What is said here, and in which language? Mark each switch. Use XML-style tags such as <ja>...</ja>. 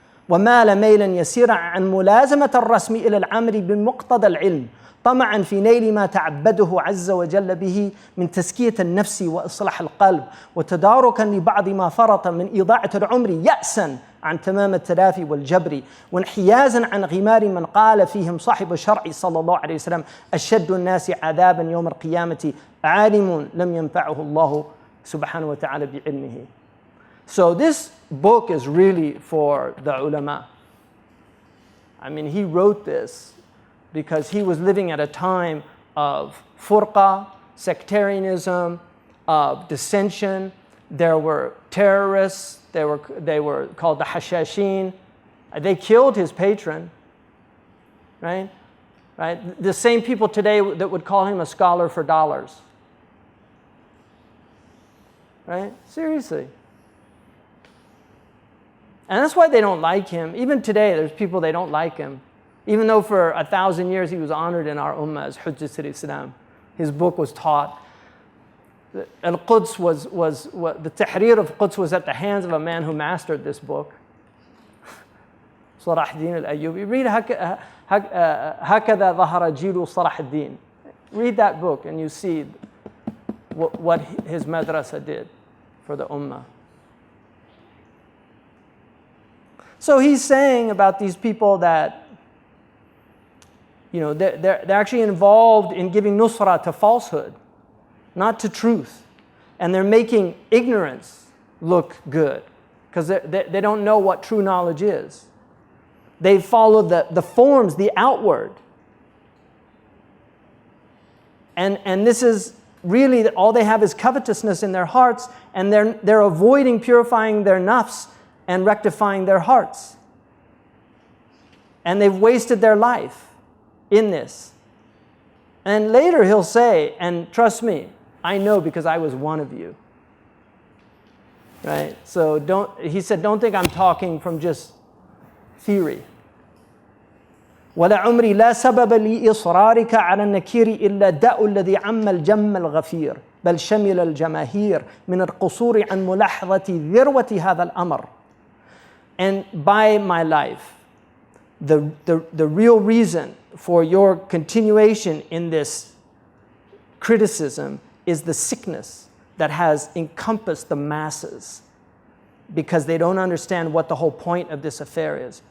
<ar>ومال ميلا يسيرا عن ملازمة الرسم إلى العمل بمقتضى العلم طمعا في نيل ما تعبده عز وجل به من تزكية النفس وإصلاح القلب وتداركا لبعض ما فرط من إضاعة العمر يأسا عن تمام التلافي والجبر وانحيازا عن غمار من قال فيهم صاحب الشرع صلى الله عليه وسلم أشد الناس عذابا يوم القيامة عالم لم ينفعه الله سبحانه وتعالى بعلمه.</ar> <en>So this book is really for the ulama. I mean, he wrote this because he was living at a time of furqa, sectarianism, of dissension, There were terrorists. They were called the Hashashin. They killed his patron, right? Right? The same people today that would call him a scholar for dollars. Right? Seriously. And that's why they don't like him. Even today, there's people they don't like him. Even though for 1,000 years he was honored in our ummah as Hujjat al-Islam. His book was taught. Al-Quds the Tahrir of Quds was at the hands of a man who mastered this book. Salah ad-Din al-Ayyubi. Read</en> <ar>هكذا ظهر جيل صلاح الدين.</ar> <en>Read that book and you see what his madrasa did for the ummah. So he's saying about these people that, you know, they're actually involved in giving nusra to falsehood, not to truth. And they're making ignorance look good because they don't know what true knowledge is. They follow the forms, the outward. And this is really all they have is covetousness in their hearts, and they're avoiding purifying their nafs and rectifying their hearts. And they've wasted their life in this. And later he'll say, and trust me, I know because I was one of you. Right? So he said, don't think I'm talking from just theory.</en> <ar>ولعمري لا سبب لإصرارك على النكير إلا الداء الذي عم الجم الغفير بل شمل الجماهير من القصور عن ملاحظة ذروة هذا الأمر.</ar> <en>And by my life, the real reason for your continuation in this criticism is the sickness that has encompassed the masses because they don't understand what the whole point of this affair is.</en>